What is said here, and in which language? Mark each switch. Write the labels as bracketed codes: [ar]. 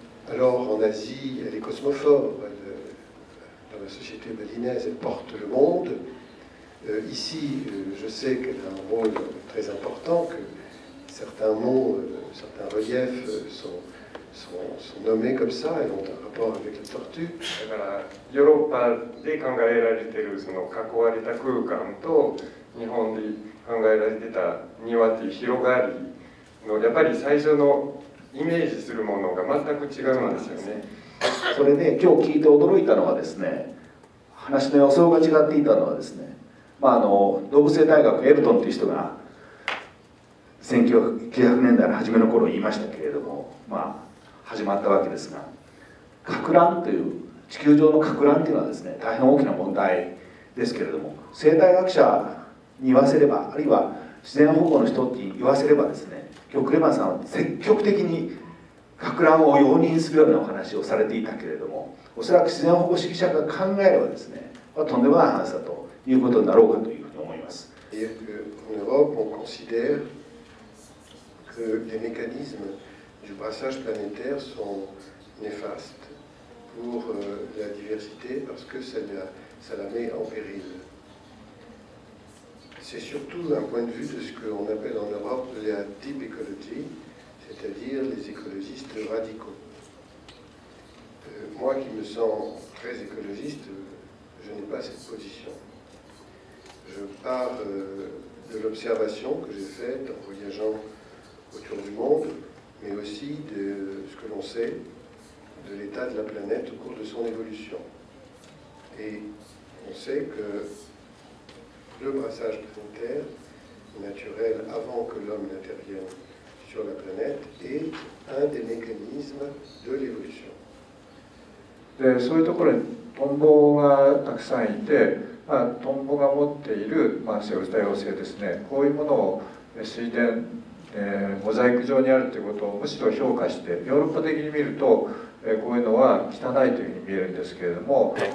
[fr] Alors en Asie, elle est cosmophore. Dans la société balinaise, elle porte le monde. Ici, je sais qu'elle a un rôle très important, que certains mots, certains reliefs sont nommés comme ça et ont un rapport avec la tortue. [ja] だからヨーロッパで考えられているその囲われた空間と日本で考えられてた庭っていう広がりのやっぱり最初のイメージするものが全く違うんですよね。それで今日聞いて驚いたのはですね、話の予想が違っていたのはですね、動物生態学エルトンという人が1900年代の初めの頃言いましたけれども、始まったわけですが、かく乱という地球上のかく乱というのはですね、大変大きな問題ですけれども、生態学者に言わせれば、あるいは自然保護の人に言わせればですね、今日クレマンさんは積極的にかく乱を容認するようなお話をされていたけれども、おそらく自然保護主義者が考えればですね、とんでもない話だということになろうかというふうに思います。 [fr] En Europe, on considère que les mécanismes du brassage planétaire sont néfastes pour la diversité parce que ça la met en péril. C'est surtout un point de vue de ce qu'on appelle en Europe la deep ecology, c'est-à-dire les écologistes radicaux. Moi qui me sens très écologiste, je n'ai pas cette position. Je pars de l'observation que j'ai faite en voyageant autour du monde, mais aussi de ce que l'on sait de l'état de la planète au cours de son évolution. Et on sait que le brassage planétaire naturel avant que l'homme n'intervienne sur la planète est un des mécanismes de l'évolution. [ja] でそういうところにトンボがたくさんいて、トンボが持っている、生物多様性ですね、こういうものを水田、モザイク上にあるということをむしろ評価して、ヨーロッパ的に見るとこういうのは汚いというふうに見えるんですけれども、